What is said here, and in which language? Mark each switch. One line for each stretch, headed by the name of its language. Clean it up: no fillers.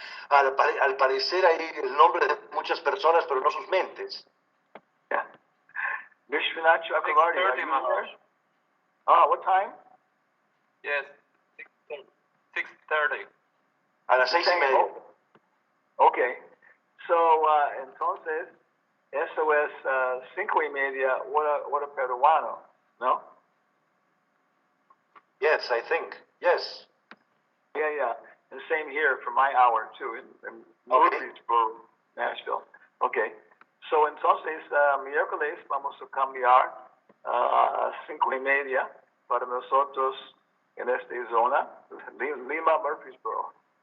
Spanish: Al parecer hay el nombre de muchas personas, pero no sus mentes.
English: Yeah. Vishwanath Chakravarti, are you there? What time? Yes, 6:30.
Spanish: A las 6:30.
English: Okay.
Spanish: So, entonces, eso es 5:30, hora peruano, ¿no?
English: Yes, I think. Yes. Yeah. And same here for my hour, too, in Murfreesboro, Nashville. Okay.
Spanish: So, entonces, miércoles vamos a cambiar a 5:30 para nosotros en esta zona, Lima, Murfreesboro.